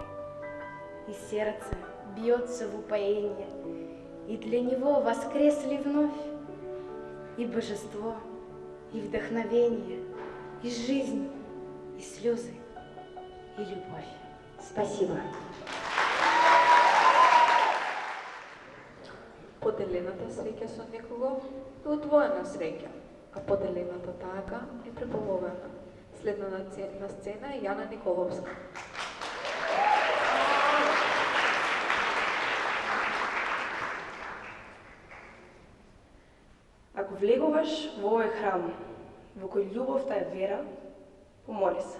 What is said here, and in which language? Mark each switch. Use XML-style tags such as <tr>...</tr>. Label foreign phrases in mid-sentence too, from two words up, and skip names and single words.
<ru>И сердце бьется в упоение, и для него воскресли вновь и божество, и вдохновение, и жизнь, и слезы, и любовь. Спасибо.</ru> <mk>Поделената среќа со некого е одвоена среќа, а поделената тага е преполовена. Следна на сцена е Јана Николовска. Ако влегуваш во овој храм, во кој љубовта е вера, помоли се.</mk>